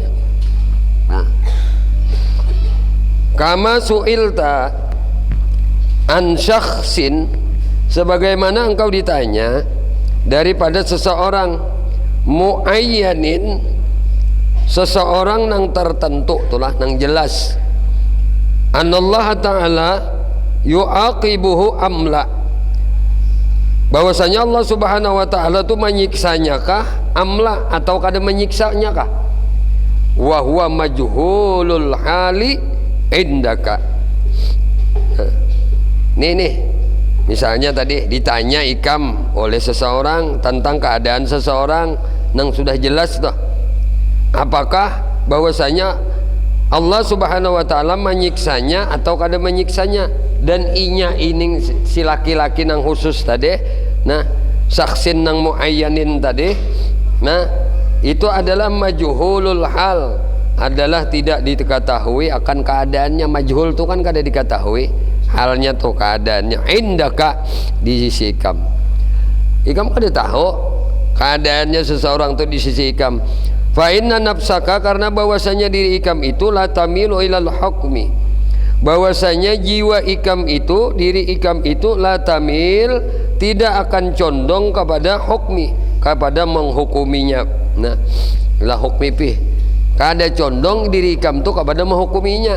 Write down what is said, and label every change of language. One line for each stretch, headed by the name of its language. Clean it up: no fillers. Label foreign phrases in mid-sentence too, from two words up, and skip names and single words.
Banjar: Nah,
Arabic: كما سئلت عن شخص,
Banjar: sebagaimana engkau ditanya daripada seseorang muayyanin, seseorang nang tertentu, itulah nang jelas.
Arabic: أن الله تعالى يعاقبه أم لا,
Banjar: bahwasanya Allah
Arabic: سبحانه وتعالى
Banjar: itu menyiksanya kah amla, atau kada menyiksanya kah?
Arabic: وهو مجهول الحال عندك.
Banjar: Nih misalnya tadi ditanya ikam oleh seseorang tentang keadaan seseorang yang sudah jelas toh, apakah bahwasanya Allah
Arabic: سبحانه وتعالى
Banjar: menyiksanya atau kada menyiksanya, dan inya ini si laki-laki nang khusus tadi, nah saksin nang muayyanin tadi, nah itu adalah
Arabic: مجهول الحال,
Banjar: adalah tidak diketahui akan keadaannya. Majhul itu kan kada diketahui halnya tuh keadaannya. Indaka, di sisi ikam, ikam kada tahu keadaannya seseorang tuh di sisi ikam.
Arabic: فإن نفسك,
Banjar: karena bahwasanya diri ikam itu
Arabic: لا تميل إلى الحكم,
Banjar: bahwasanya jiwa ikam itu, diri ikam itu
Arabic: لا تميل,
Banjar: tidak akan condong kepada hukmi, kepada menghukuminya. Nah
Arabic: لا حكم
Banjar: pih, kada condong diri ikam itu kepada menghukuminya.